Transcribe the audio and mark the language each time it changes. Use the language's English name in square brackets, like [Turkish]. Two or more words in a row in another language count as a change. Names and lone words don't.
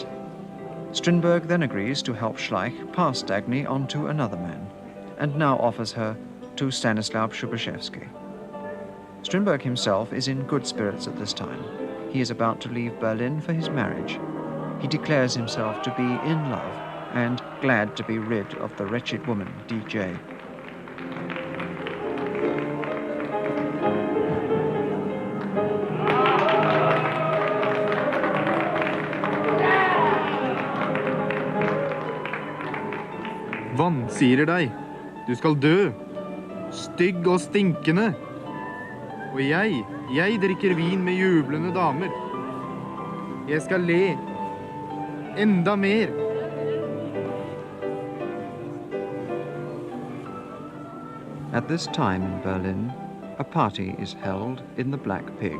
[English] Strindberg then agrees to help Schleich pass Dagny on to another man, and now offers her to Stanislaw Szubieszewski. Strindberg himself is in good spirits at this time. He is about to leave Berlin for his marriage. He declares himself to be in love and glad to be rid of the wretched woman, DJ. [Norwegian] Vansirer deg. Du skal dø. Stygg og stinkende. Og jeg drikker vin med jublende damer. Jeg skal le. Enda mer. [English] At this time in Berlin, a party is held in the Black Pig.